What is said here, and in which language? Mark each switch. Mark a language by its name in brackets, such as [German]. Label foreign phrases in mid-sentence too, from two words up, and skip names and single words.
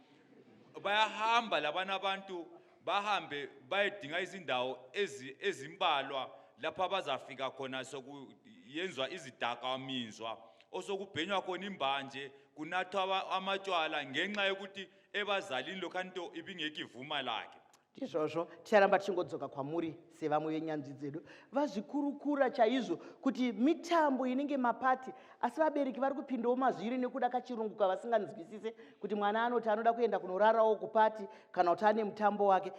[North Ndebele] Bayahamba labana abantu, bahambe bayedinga izindawo ezimbalwa lapha bazafika khona sokuyenzwa izidakamizwa, osokubhenywa khona imbanje, kunathwa amatshwala ngenxa yokuthi ebazalini lokhanto ibingeke ivuma lakhe. [Shona] Ndizvozvo ticharamba tichingodzoka kwamuri sevamwe venyanzvi dzedu vazvikurukura chaizvo kuti mitambo inenge mapati, asi vabereki vari kupindawo mazviri nekuda kachirungu kavasinganzwisise kuti mwana anoti anoda kuenda kunorarawo kupati kana kuti ane mutambo wake.